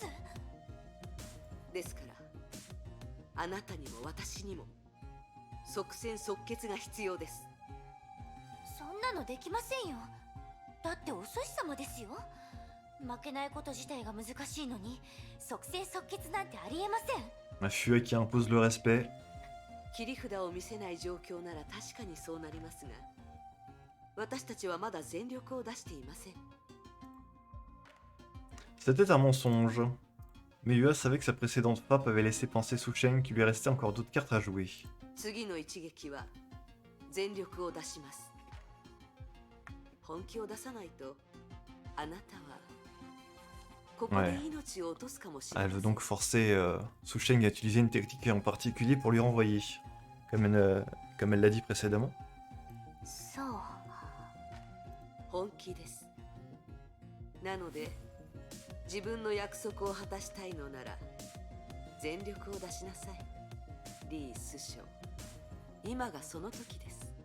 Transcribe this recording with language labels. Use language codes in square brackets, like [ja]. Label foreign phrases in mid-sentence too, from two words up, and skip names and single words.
[ja] ですからあなたにも私にも即戦即決が必要です。そんなのできませんよ。だってお寿司様ですよ。負けないこと自体が難しいのに即戦即決なんてありえません。 [fr] Ma Fua qui impose le respect. [ja] 切り札を見せない状況なら確かにそうなりますが、私たちはまだ全力を出していません。 [fr] C'était un mensonge. Mais Ua savait que sa précédente frappe avait laissé penser Susheng qu'il lui restait encore d'autres cartes à jouer. [ja] 次の一撃は全力を出します。本気を出さないとあなたはここで命を落とすかもしれま [fr] Elle [ja] せ [fr] veut [ja] ん。 [fr] donc forcer Susheng à utiliser une technique en particulier pour lui renvoyer, comme elle l'a dit précédemment. [ja] そう。本気です。なので自分の約束を果たしたいのなら全力を出しなさい。リース将、今がその時です。